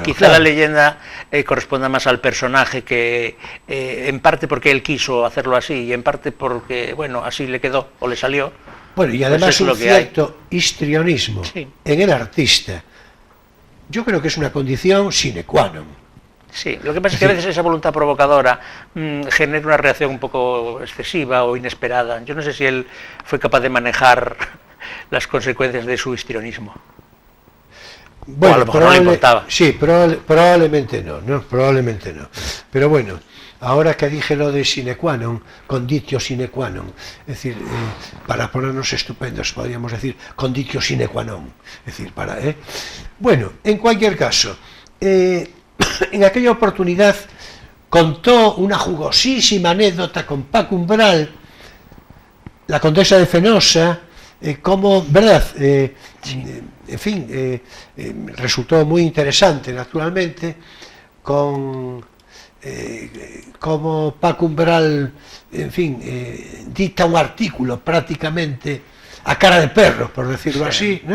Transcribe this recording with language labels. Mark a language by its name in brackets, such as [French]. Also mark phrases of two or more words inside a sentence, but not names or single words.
[Spanish] Quizá claro. la leyenda corresponda más al personaje, que en parte porque él quiso hacerlo así y en parte porque, bueno, así le quedó o le salió. Bueno, y Pues además es un lo que hay. cierto histrionismo Sí. en el artista, yo creo que es una condición [Latin] sine qua non. [Spanish] Sí, lo que pasa es que a veces esa voluntad provocadora genera una reacción un poco excesiva o inesperada. Yo no sé si él fue capaz de manejar las consecuencias de su histrionismo. Bueno, o a lo mejor no le importaba. Sí, probablemente no, probablemente no. Pero bueno, ahora que dije lo de [Latin] sine qua non, conditio sine qua non, [Spanish] es decir, para ponernos estupendos podríamos decir [Latin] conditio sine qua non, [Spanish] es decir, para... Bueno, en cualquier caso, en aquella oportunidad contó una jugosísima anécdota con Paco Umbral, la condesa de Fenosa, como, ¿verdad? En fin, resultó muy interesante, naturalmente, con como Paco Umbral, en fin, dicta un artículo prácticamente a cara de perro, por decirlo así, ¿no?